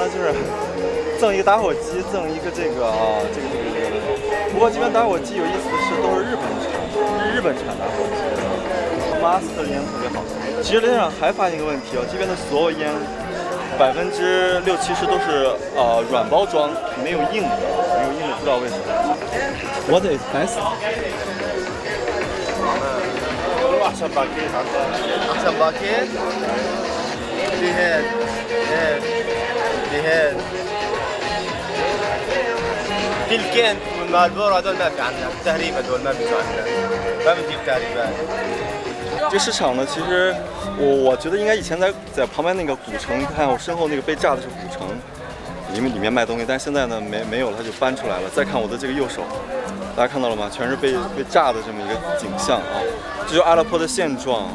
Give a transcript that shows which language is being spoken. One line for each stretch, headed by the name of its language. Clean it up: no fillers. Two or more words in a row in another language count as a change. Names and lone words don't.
Chinese: 就是赠一个打火机，赠一个这个。不过这边打火机有意思的是，都是日本产打火机。马斯克的烟特别好。其实雷队长还发现一个问题哦，这边的所有烟60-70%都是软包装，没有硬的，不知道为什么。
English: What is best?
Arabic: أحسن باكيت أحسن باكيت لهاد الكنت والمالبورو هذول ما في عندنا تهريب هذول ما بيجوا عندنا ما بنجيب تهريبات。
Chinese: 这个市场呢，其实我觉得应该以前在旁边那个古城，看我身后那个被炸的是古城，里面卖东西，但是现在呢没有了，它就搬出来了。再看我的这个右手，大家看到了吗？全是被炸的这么一个景象啊！这就是阿勒颇的现状。